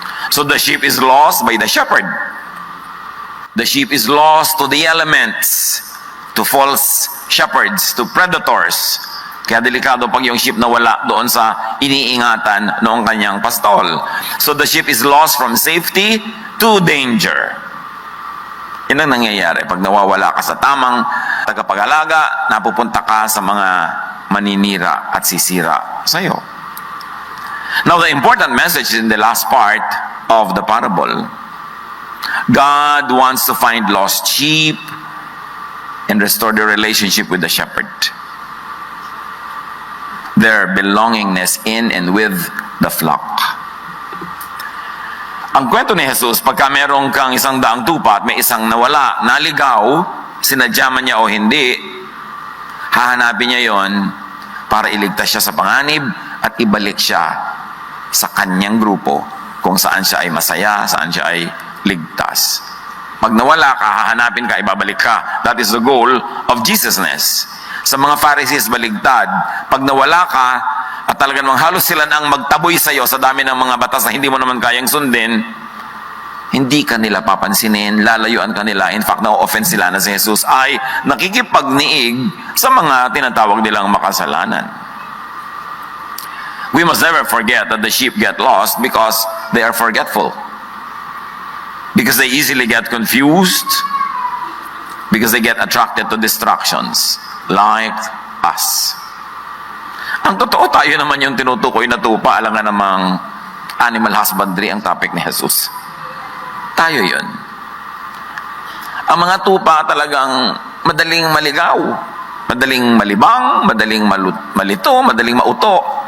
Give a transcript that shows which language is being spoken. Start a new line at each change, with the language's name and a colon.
English: So the sheep is lost by the shepherd. The sheep is lost to the elements, to false shepherds, to predators.
Filipino: Kaya delikado pag yung sheep nawala doon sa iniingatan noong kanyang pastol.
English: So the sheep is lost from safety to danger.
Filipino: Yan ang nangyayari. Pag nawawala ka sa tamang tagapag-alaga, napupunta ka sa mga maninira at sisira sa'yo.
English: Now the important message is in the last part of the parable. God wants to find lost sheep and restore the relationship with the shepherd. Their belongingness in and with the flock.
Filipino: Ang kwento ni Jesus, pagka merong kang 100 tupa at may isang nawala, naligaw, sinadya man niya o hindi, hahanapin niya yon para iligtas siya sa panganib at ibalik siya sa kanyang grupo kung saan siya ay masaya, saan siya ay ligtas. Pag nawala ka, hahanapin ka, ibabalik ka.
English: That is the goal of Jesusness.
Filipino: Sa mga Pharisees, baligtad. Pag nawala ka, at talagang halos sila nang magtaboy sa iyo sa dami ng mga batas na hindi mo naman kayang sundin, hindi ka nila papansinin, lalayuan ka nila. In fact, na-offense sila na si Jesus ay nakikipagniig sa mga tinatawag nilang makasalanan.
English: We must never forget that the sheep get lost because they are forgetful. Because they easily get confused. because they get attracted to distractions like us.
Filipino: Ang totoo, tayo naman yung tinutukoy na tupa. Alam nga namang animal husbandry ang topic ni Jesus. Tayo yun. Ang mga tupa talagang madaling maligaw, madaling malibang, madaling malito, madaling mauto.